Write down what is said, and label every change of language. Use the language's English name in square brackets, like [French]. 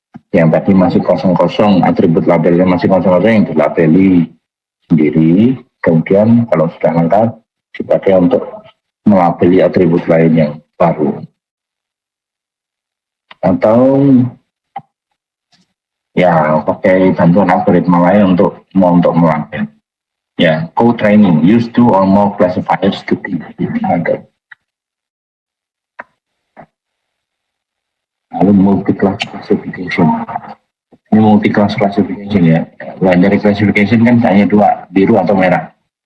[Indonesian] Yang tadi masih kosong-kosong, atribut labelnya masih kosong-kosong, yang dilabeli sendiri. Kemudian kalau sudah lengkap, dipakai untuk melabeli atribut lain yang baru. Atau ya pakai bantuan algoritma lain untuk melabel. [English] Ya, co-training, use two or more classifiers to be harder. [Indonesian] Lalu multi-class classification. Ini multi-class classification ya. Nah, dari classification kan hanya dua, biru atau merah.